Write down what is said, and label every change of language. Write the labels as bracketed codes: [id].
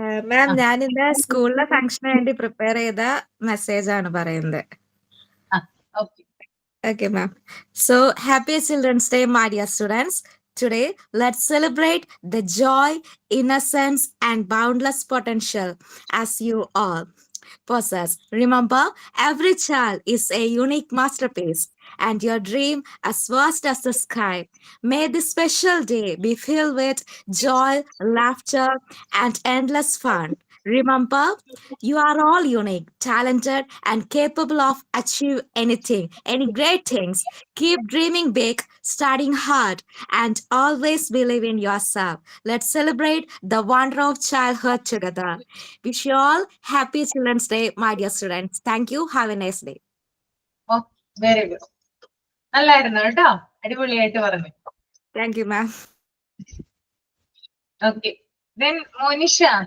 [ml] മാം, ഞാനിന്ന് സ്കൂളിലെ ഫംഗ്ഷന് വേണ്ടി പ്രിപ്പയർ ചെയ്ത മെസ്സേജ് ആണ് പറയുന്നത്. [en] Okay, ma'am. So, happy Children's Day, my dear students. Today, let's celebrate the joy, innocence, and boundless potential as you all possess. Remember, every child is a unique masterpiece, and your dream as vast as the sky. May this special day be filled with joy, laughter, and endless fun. Remember, you are all unique, talented, and capable of achieve anything, any great things. Keep dreaming big, studying hard, and always believe in yourself. Let's celebrate the wonder of childhood together. Wish you all happy Children's Day, my dear students. Thank you. Have a nice day. Very good. [ml] നല്ലായിരുന്നു കേട്ടോ, അടിപൊളിയായിട്ട് പറഞ്ഞു. [en] Thank you, ma'am. Okay, then Monisha.